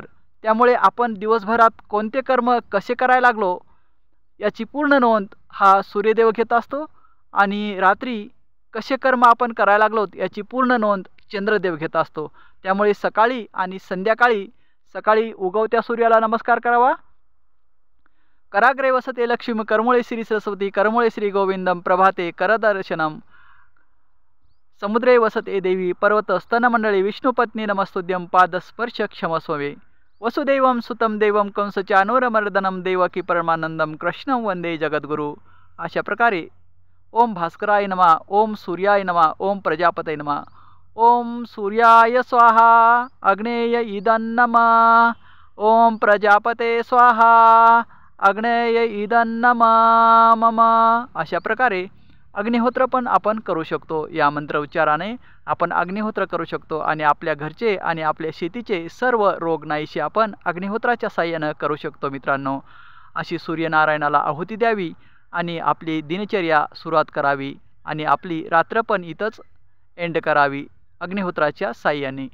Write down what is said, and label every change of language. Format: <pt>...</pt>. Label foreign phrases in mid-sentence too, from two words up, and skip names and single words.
<mr>त्यामुळे आपण दिवसभरात कोणते कर्म कसे करायला लागलो याची पूर्ण नोंद हा सूर्यदेव घेत असतो, आणि रात्री कसे कर्म आपण करायला लागलो याची पूर्ण नोंद चंद्रदेव घेत असतो। त्यामुळे सकाळी आणि संध्याकाळी, सकाळी उगवत्या सूर्याला नमस्कार करावा।</mr> <sa>कराग्रे वसते लक्ष्मी कर्मुळे श्री सरस्वती, कर्मुळे श्री गोविंदम, प्रभाते करदर्शनम, समुद्रे वसते देवी, पर्वत स्तनमंडळी, विष्णुपत्नी नमस्तुद्यम, पादस्पर्श क्षमस्वमे, वसुदेवम सुतम देवम, कंसचानूरमर्दनम, देवकी परमानंदम, कृष्णं वंदे जगद्गुरु।</sa> <mr>अशा प्रकारे</mr> <sa>ओम भास्कराय नमः, ओम सूर्याय नमः, ओम प्रजापतये नमः, ओम सूर्याय स्वाहा, अग्नेय इदं नमः, ओम प्रजापते स्वाहा, अग्नेय इदं नमः मम।</sa> <mr>अशा प्रकारे अग्निहोत्र पण आपण करू शकतो। या मंत्र उच्चाराने आपण अग्निहोत्र करू शकतो आणि आपल्या घरचे आणि आपल्या शेतीचे सर्व रोग नाहीसे आपण अग्निहोत्राच्या साहाय्याने करू शकतो। मित्रांनो, अशी सूर्यनारायणाला आहुती द्यावी आणि आपली दिनचर्या सुरुवात करावी आणि आपली रात्र पण इथंच एंड करावी अग्निहोत्राच्या साहाय्याने।</mr>